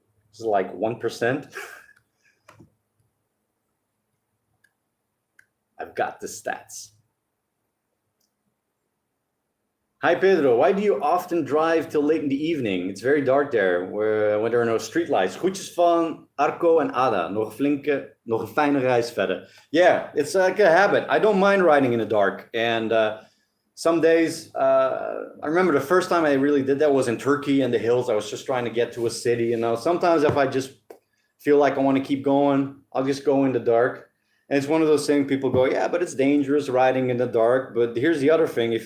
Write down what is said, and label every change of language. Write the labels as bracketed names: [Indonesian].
[English] It's like 1%. I've got the stats. Hi Pedro, why do you often drive till late in the evening? It's very dark there when there are no street lights. [Dutch] Groetjes van Arco and Ada. Nog een fijne reis verder. [English] Yeah, it's like a habit. I don't mind riding in the dark. And some days, I remember the first time I really did that was in Turkey in the hills. I was just trying to get to a city. Sometimes if I just feel like I want to keep going, I'll just go in the dark. And it's one of those things people go, yeah, but it's dangerous riding in the dark. But here's the other thing.